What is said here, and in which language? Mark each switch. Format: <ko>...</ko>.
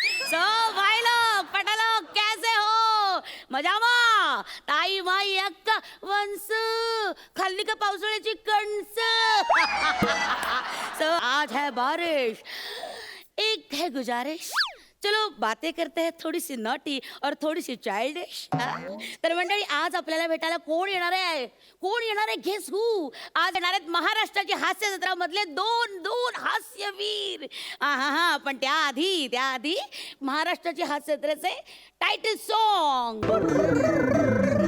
<hi>सो भाई लोग, पटा लोग, कैसे हो?</hi> <gu>मजामा?</gu> <mr>ताई माई अक्का वंस खाल्ली का पावसाळ्याची कणस.</mr> <hi>सो आज है बारिश, एक है गुजारिश, चलो बातें करते हैं थोड़ी सी नॉटी और थोड़ी सी चाइल्डिश.</hi> <mr>तर मंडळी, आज आपल्याला भेटायला कोण येणार आहे?</mr> <en>Guess who.</en> <mr>आज येणार आहेत महाराष्ट्राची हास्य जत्रा मधले दोन हास्यवीर. हा पण त्याआधी महाराष्ट्राची हास्य जत्रेचे टायटल सॉन्ग.</mr>